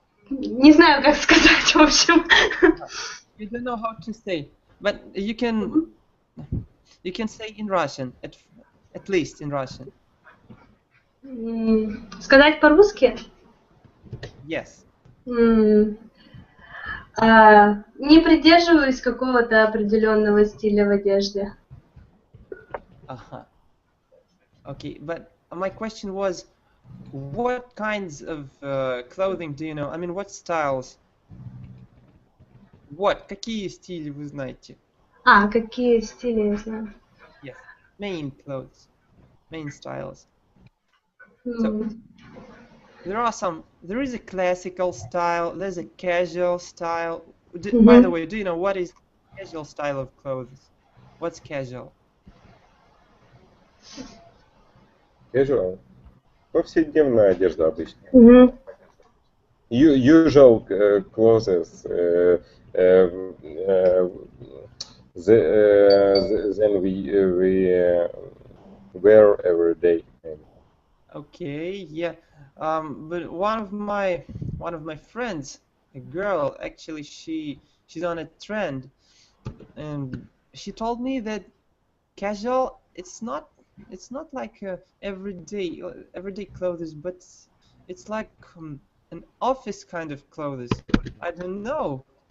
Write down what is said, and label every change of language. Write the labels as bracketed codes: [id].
[ru] Не знаю, как сказать, в общем. [en] You don't know how to say, but you can say in Russian, at least in Russian. [ru] Сказать по-русски? [en] Yes. [ru] Не придерживаюсь какого-то определенного стиля в одежде. [en] Okay, but my question was, what kinds of clothing do you know? I mean, what styles? [ru] Какие стили вы знаете? Какие стили я знаю? [en] Yes, main clothes, main styles. So, there is a classical style, there's a casual style. By the way, do you know what is casual style of clothes? What's casual? [ru] Casual. Повседневная одежда обычно. [en] usual clothes then we wear every day. Okay, yeah. But one of my friends, a girl, actually she's on a trend, and she told me that casual it's not like everyday clothes, but it's like an office kind of clothes. I don't know.